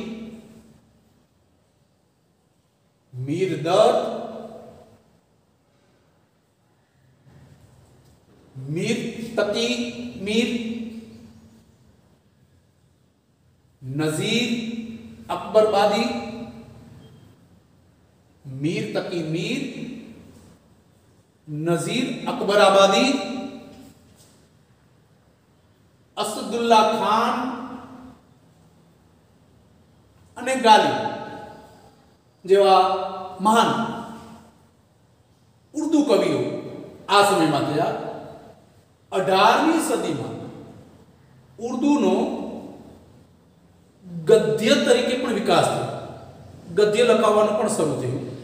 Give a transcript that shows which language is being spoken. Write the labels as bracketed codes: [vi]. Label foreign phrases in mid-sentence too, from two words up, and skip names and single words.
[gu] મીર દર્દ, મીર તકી મીર, નઝીર અકબરબાદી, मीर तकी मीर, नजीर अकबराबादी, असदुल्ला खान અને ગાલિબ જેવા મહાન ઉર્દુ કવિઓ આ સમયમાં થયા. 18મી સદીમાં ઉર્દુનો ગદ્ય તરીકે પણ વિકાસ થયો, ગદ્ય લખાવવાનું પણ શરૂ થયું.